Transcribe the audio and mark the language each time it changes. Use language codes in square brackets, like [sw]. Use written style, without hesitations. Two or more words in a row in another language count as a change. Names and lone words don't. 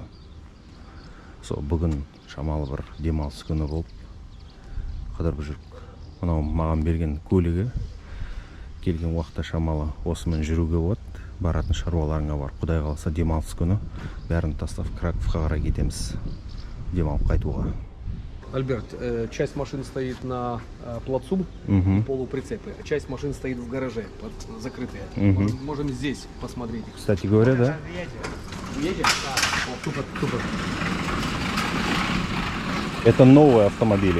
[kk] Бүгін шамалы бір демалыс күні болып қыдырып жүрік. Мынау маған берген көлігі. Келген уақытта шамалы осымен жүруге болады. Баратын шаруаларыңа бар. Құдай қаласа демалыс күні бәрін тастап Краковқа қарай кетеміз. Демалып қайтуға. [ru] Альберт, часть машин стоит на плацу, Мгм. полуприцепы, а часть машин стоит в гараже, закрытые. Мгм. Можем здесь посмотреть их. Кстати говоря, да? Едем? Супер, супер. Это новые автомобили.